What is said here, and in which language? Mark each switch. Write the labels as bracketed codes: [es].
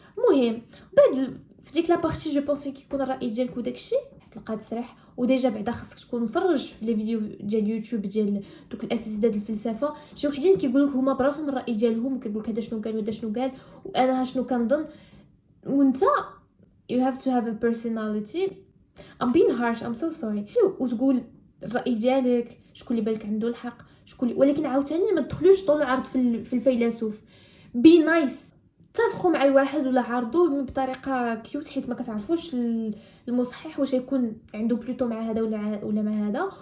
[ar] المهم بعد في ديك لابارتي جو بونس كيكون الراي ديالك وداكشي تلقى تسرح. وديجا بعدا خاصك تكون مفرج في لي فيديو ديال يوتيوب ديال دوك الاساتذه ديال الفلسفه. شي وحدين كيقول لك هما براسهم الراي ديالهم وكيقول لك هذا شنو قال وهذا شنو قال وانا شنو كنظن. [en] وانت you have to have a personality. I'm being harsh, I'm so sorry. [ar] وتقول الراي ديالك شكون اللي بالك عنده الحق شكون ولكن عاوتاني ما تدخلوش طول عرض في الفيلسوف. بي نايس تفخوا مع الواحد ولا عرضوه بطريقه كيوت حيت ما كتعرفوش المصحح واش يكون عنده بلوتو مع هذا ولا مع هذا.